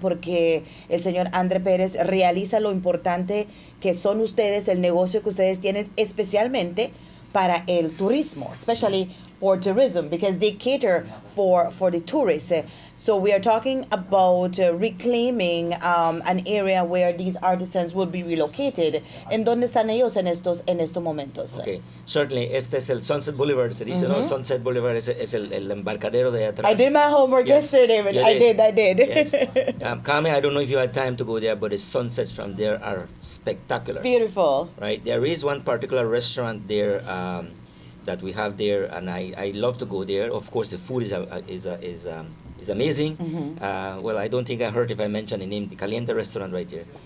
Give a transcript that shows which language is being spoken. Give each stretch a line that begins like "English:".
Spanish: Porque el señor André Pérez realiza lo importante que son ustedes, el negocio que ustedes tienen, especialmente para el turismo,
English: especially for tourism, because they cater for the tourists. So we are talking about reclaiming an area where these artisans will be relocated.
Spanish: ¿En dónde están ellos en estos momentos?
English: Okay, certainly.
Spanish: Este es el Sunset Boulevard. Se dice, ¿no? Sunset Boulevard es el embarcadero de atrás.
English: I did my homework yesterday, but I did. Yes. Carmen, I don't know if you had time to go there, but the sunsets from there are spectacular. Beautiful. Right. There is one particular restaurant there that we have there, and I love to go there. Of course, the food is amazing. Well, I don't think I heard if I mentioned the name, the Caliente restaurant right there.